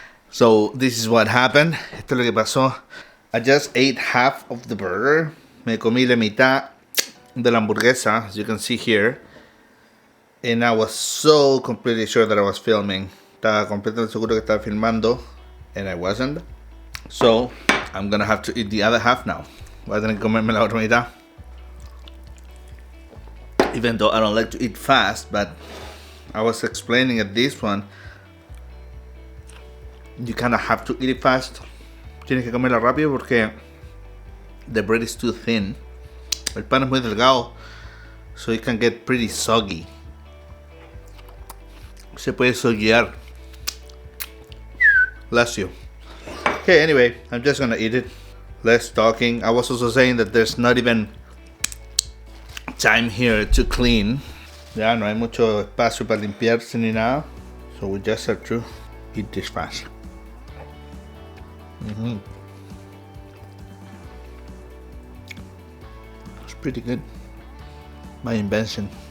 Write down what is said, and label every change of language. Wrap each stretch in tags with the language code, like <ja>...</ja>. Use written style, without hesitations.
<en>So, this is what happened.</en> <es>Esto es lo que pasó.</es> <en>I just ate half of the burger.</en> <es>Me comí la mitad de la hamburguesa,</es> <en>as you can see here. And I was so completely sure that I was filming.</en> <es>Estaba completamente seguro que estaba filmando.</es> <en>And I wasn't. So, I'm gonna have to eat the other half now.</en> <es>Voy a tener que comerme la otra mitad.</es> <en>Even though I don't like to eat fast, but I was explaining at this one, you kind of have to eat it fast.</en> <es>Tienes que comerla rápido porque</es> <en>the bread is too thin.</en> <es>El pan es muy delgado,</es> <en>so it can get pretty soggy.</en> <es>Se puede soguear.</es> <en>Bless you. Okay, anyway, I'm just gonna eat it. Less talking. I was also saying that there's not even time here to clean.</en> <es>Ya no hay mucho espacio para limpiarse ni nada.</es> <en>So we just have to eat this fast. It's pretty good. My invention.</en>